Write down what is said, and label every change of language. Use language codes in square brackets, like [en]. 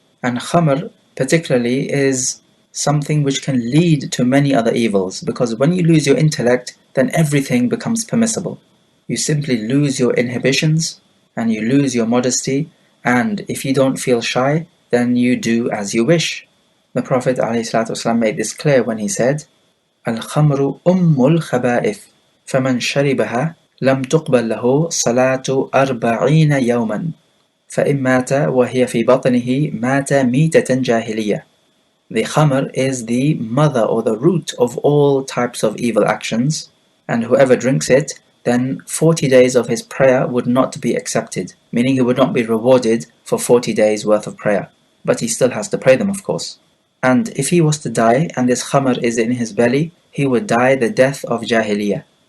[en] And khamr particularly is something which can lead to many other evils, because when you lose your intellect, then everything becomes permissible. You simply lose your inhibitions and you lose your modesty, and if you don't feel shy, then you do as you wish. The Prophet ﷺ made this clear when he said, [ar] الخمر أم الخبائث فمن شربها لم تقبل له صلاة 40 يوما فإن مات وهي في بطنه مات ميتة جاهلية. [en] The khamr is the mother or the root of all types of evil actions, and whoever drinks it, then 40 days of his prayer would not be accepted, meaning he would not be rewarded for 40 days worth of prayer. But he still has to pray them, of course. And if he was to die and this khamr is in his belly, he would die the death of jahiliyyah.